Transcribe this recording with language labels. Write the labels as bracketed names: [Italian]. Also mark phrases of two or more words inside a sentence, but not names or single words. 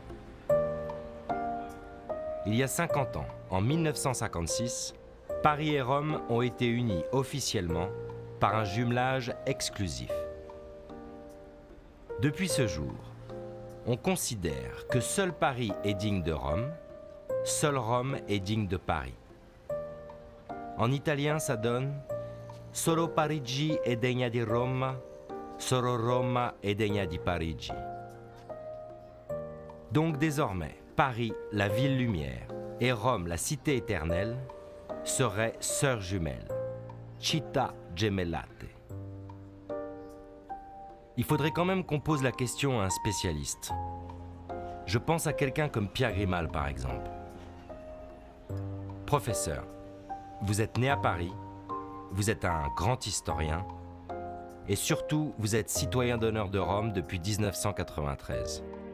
[French] Il y a 50 ans, en 1956, Paris et Rome ont été unis officiellement par un jumelage exclusif. Depuis ce jour, on considère que seul Paris est digne de Rome, seul Rome est digne de Paris. En italien, ça donne « [Italian] Solo Parigi è degna di Roma, solo Roma è degna di Parigi ». [French] Donc désormais, Paris, la ville lumière, et Rome, la cité éternelle, seraient sœurs jumelles, [Italian] città gemellate. [French] Il faudrait quand même qu'on pose la question à un spécialiste. Je pense à quelqu'un comme Pierre Grimal, par exemple. Professeur, vous êtes né à Paris, vous êtes un grand historien, et surtout, vous êtes citoyen d'honneur de Rome depuis 1993.